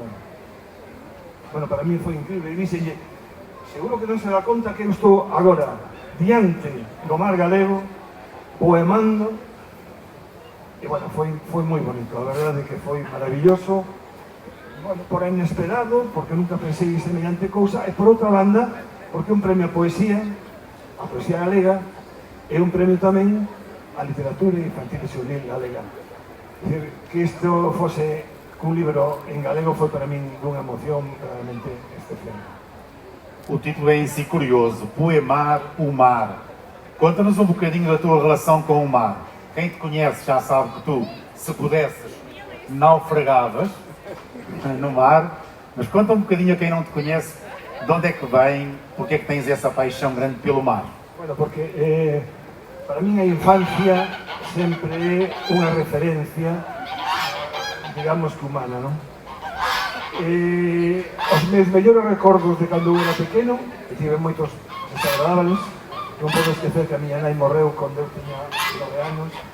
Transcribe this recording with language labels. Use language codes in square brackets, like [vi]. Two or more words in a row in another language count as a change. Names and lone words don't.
[gl] Bueno, para mí foi incrível, e díxelle, seguro que non se dá conta que eu estou agora diante do mar galego, poemando, e bueno, foi moi bonito, a verdade que foi maravilloso, bueno, por inesperado, porque nunca pensei en semellante cousa, e por outra banda, porque é un premio a poesía galega, é un premio tamén a literatura infantil e juvenil galega. Que isto fose un libro en galego foi para min unha emoción realmente especial. [pt] O título é em si curioso, Poemar o Mar. Conta-nos um bocadinho da tua relação com o mar. Quem te conhece já sabe que tu, se pudesses, naufragavas no mar, mas conta um bocadinho a quem não te conhece de onde é que vem, porque é que tens essa paixão grande pelo mar. [gl] Bueno, porque para min a infancia sempre é unha referencia, digamos que humana, non? Os meus mellores recordos de cando eu era pequeno, que tive moitos desagradables, non podo esquecer que a miña nai morreu cando eu tiña 9 anos.